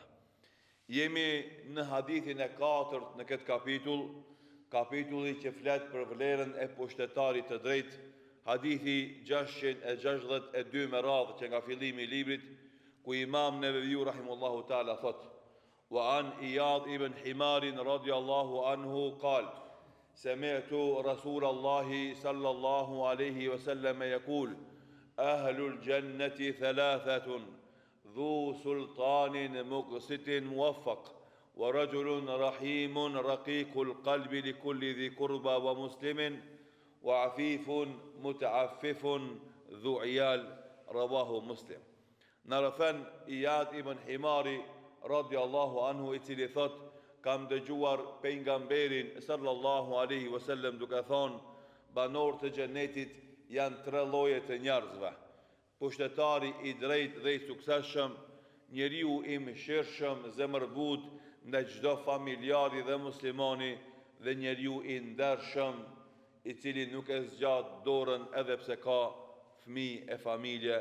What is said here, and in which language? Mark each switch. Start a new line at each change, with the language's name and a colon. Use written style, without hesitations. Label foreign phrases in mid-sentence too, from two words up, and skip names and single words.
Albanian: Jemi në hadithin e 4 në këtë kapitulli që flet për vlerën e pushtetarit të drejtë, hadithi 662 me radhë që nga fillimi i librit, ku Imam Neveviu
Arabic: رحمه الله تعالى
Albanian: thot:
Arabic: "وعن عياض بن حمار رضي الله عنه قال سمعت رسول الله صلى الله عليه وسلم يقول أهل الجنة ثلاثة ذو سلطان مقسط موفق ورجل رحيم رقيق القلب لكل ذي قربى ومسلم وعفيف متعفف ذو عيال." رواه مسلم.
Albanian: Në rëfen Iyad ibn Himari
Arabic: رضي الله عنه,
Albanian: i cili thot: kam dëgjuar pejgamberin
Arabic: صلى الله عليه وسلم
Albanian: duke thonë, banor të xhenetit janë 3 lloje të njerëzve: pushtetari i drejtë dhe i suksesshëm, njeriu i mëshirshëm, zemërbut ndaj çdo familjari dhe muslimani, dhe njeriu i ndershëm, i cili nuk e zgjat dorën edhe pse ka fëmijë e familje.